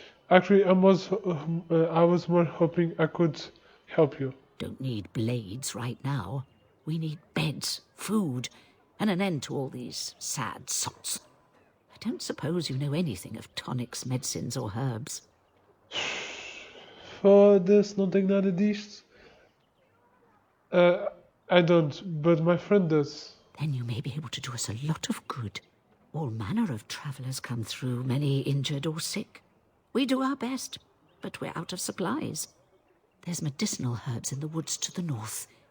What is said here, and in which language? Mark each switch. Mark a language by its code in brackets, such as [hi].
[en] Actually, I was more hoping I could help you. Don't need blades right now. We need beds, food, and an end to all these sad sots. I don't suppose you know anything of tonics, medicines, or herbs. [pt] Foda-se, não tenho nada disto. [en] I don't, but my friend does. Then you may be able to do us a lot of good. All manner of travellers come through, many injured or sick. We do our best, but we're out of supplies. There's medicinal herbs in the woods to the north.